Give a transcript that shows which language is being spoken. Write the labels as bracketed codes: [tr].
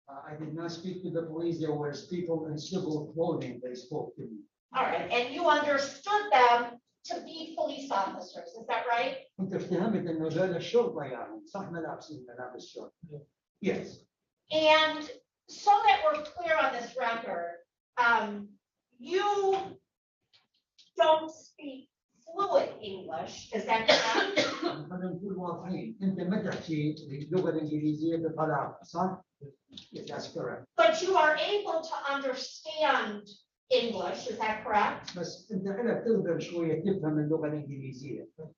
[en] I did not speak to the police. There were people in civil clothing. They spoke to me. All right, and you understood them to be police officers, is that right? [ar] كنت افتهمت إنه هذول الشرطة يعني صح ملابسين ملابس الشرطة. [en] Yes. And so that we're clear on this record, you don't speak fluent English, is that correct? [ar] خلينا نكون واضحين. أنت ما تحكي اللغة الإنجليزية بطلاقة صح؟ [en] Yes, that's correct. But you are able to understand English, is that correct? [ar] بس أنت عليك تقدر شوية تفهم اللغة الإنجليزية.